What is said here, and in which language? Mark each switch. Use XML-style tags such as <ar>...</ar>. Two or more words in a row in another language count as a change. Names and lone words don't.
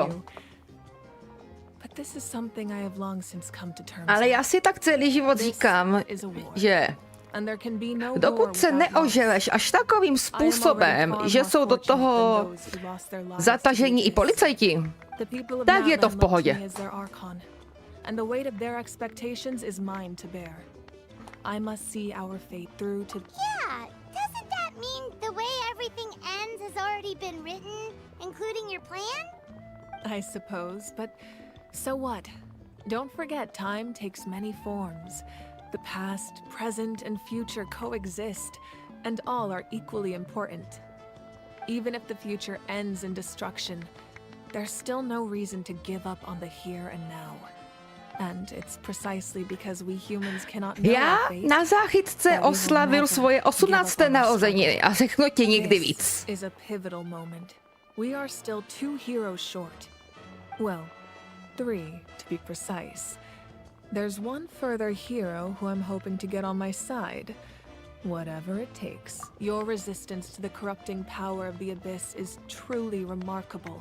<en>But this is something I have long since come to terms.</en> <cs>Ale já si tak celý život říkám, že dokud se neožereš až takovým způsobem, že jsou do toho zatažení i policajti, tak je to v pohodě.</cs> <en>Doesn't that mean the way everything ends has already been written, including your plan? I suppose, but So what? Don't forget, time takes many forms. The past, present, and future coexist, and all are equally important. Even if the future ends in destruction, there's still no reason to give up on the here and now. And it's precisely because we humans cannot know</en> <cs>Já</cs> <en>our fate</en> <cs>na záchytce oslavil svoje 18. narozeniny a řeknu ti nikdy víc.</cs> <en>This is a pivotal moment. We are still 2 heroes short. Well, 3 to be precise. There's one further hero who I'm hoping to get on my side. Whatever it takes. Your resistance to the corrupting power of the Abyss is truly remarkable.</en>